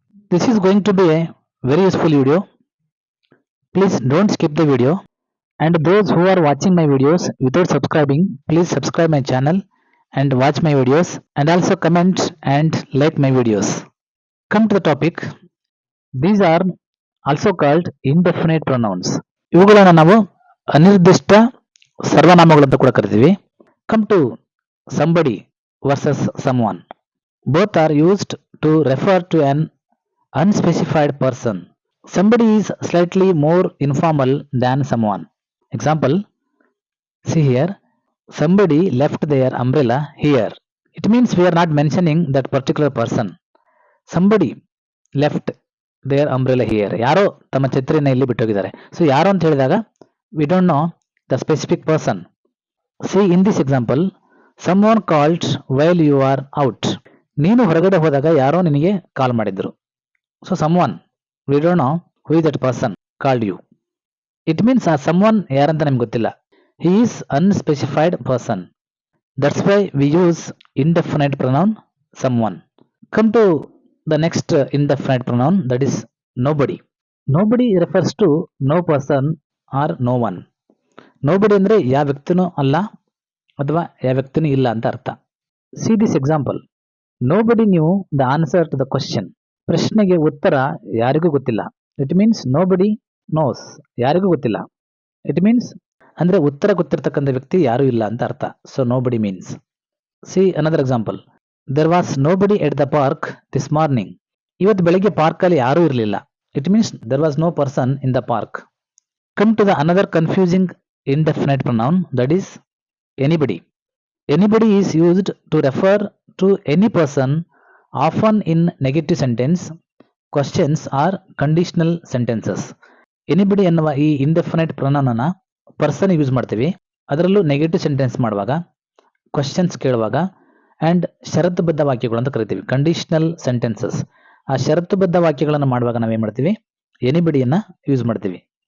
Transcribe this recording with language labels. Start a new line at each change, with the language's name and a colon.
English: This is going to be a very useful video. Please don't skip the video. And those who are watching my videos without subscribing, please subscribe my channel and watch my videos and also comment and like my videos. Come to the topic. These are also called indefinite pronouns.
Kannada: ಇವುಗಳನ್ನು ನಾವು ಅನಿರ್ದಿಷ್ಟ ಸರ್ವನಾಮಗಳು ಅಂತ ಕೂಡ ಕರಿತೀವಿ.
English: Come to somebody versus someone. Both are used to refer to an unspecified person. Somebody is slightly more informal than someone. Example, see here, somebody left their umbrella here. It means we are not mentioning that particular person. Somebody left their umbrella here.
Kannada: ಯಾರೋ ತಮ್ಮ ಛತ್ರಿನ ಇಲ್ಲಿ ಬಿಟ್ಟೋಗಿದ್ದಾರೆ. So ಯಾರು ಅಂತ ಹೇಳಿದಾಗ
English: we don't know the specific person. See in this example, someone called while you are out.
Kannada: ನೀನು ಹೊರಗಡೆ ಹೋದಾಗ ಯಾರೋ ನಿನಗೆ ಕಾಲ್ ಮಾಡಿದ್ರು.
English: So someone, we don't know who is that person called you. It means
Kannada: ಆ someone ಯಾರಂತ ನಮ್ಗೆ ಗೊತ್ತಿಲ್ಲ.
English: He is unspecified person. That's why we use indefinite pronoun someone. Come to the next indefinite pronoun, that is nobody. Nobody refers to no person or no one.
Kannada: Nobody ಅಂದ್ರೆ ಯಾವ ವ್ಯಕ್ತಿನೂ ಅಲ್ಲ ಅಥವಾ ಯಾವ ವ್ಯಕ್ತಿನೂ ಇಲ್ಲ ಅಂತ ಅರ್ಥ.
English: See this example. Nobody knew the answer to the question.
Kannada: ಪ್ರಶ್ನೆಗೆ ಉತ್ತರ ಯಾರಿಗೂ ಗೊತ್ತಿಲ್ಲ.
English: It means nobody knows.
Kannada: ಯಾರಿಗೂ ಗೊತ್ತಿಲ್ಲ.
English: It means
Kannada: ಅಂದ್ರೆ ಉತ್ತರ ಗೊತ್ತಿರತಕ್ಕಂಥ ವ್ಯಕ್ತಿ ಯಾರೂ ಇಲ್ಲ ಅಂತ ಅರ್ಥ.
English: So nobody means. See another example. There was nobody at the park this morning.
Kannada: ಇವತ್ತು ಬೆಳಿಗ್ಗೆ ಪಾರ್ಕ್ ಅಲ್ಲಿ ಯಾರೂ ಇರಲಿಲ್ಲ.
English: It means there was no person in the park. Come to the another confusing indefinite pronoun, that is anybody. Anybody is used to refer to any person, often in negative sentence, questions or conditional sentences.
Kannada: Anybody ಎನ್ನುವ ಈ indefinite pronoun ಅನ್ನ person use ಮಾಡ್ತೀವಿ. ಅದರಲ್ಲೂ negative sentence ಮಾಡುವಾಗ, questions ಕೇಳುವಾಗ and ಷರತ್ತುಬದ್ಧ ವಾಕ್ಯಗಳು ಅಂತ ಕರಿತೀವಿ, ಕಂಡೀಷನಲ್ ಸೆಂಟೆನ್ಸಸ್. ಆ ಷರತ್ತುಬದ್ಧ ವಾಕ್ಯಗಳನ್ನು ಮಾಡುವಾಗ ನಾವೇನು ಮಾಡ್ತೀವಿ, ಎನಿಬಡಿಯನ್ನು ಯೂಸ್ ಮಾಡ್ತೀವಿ.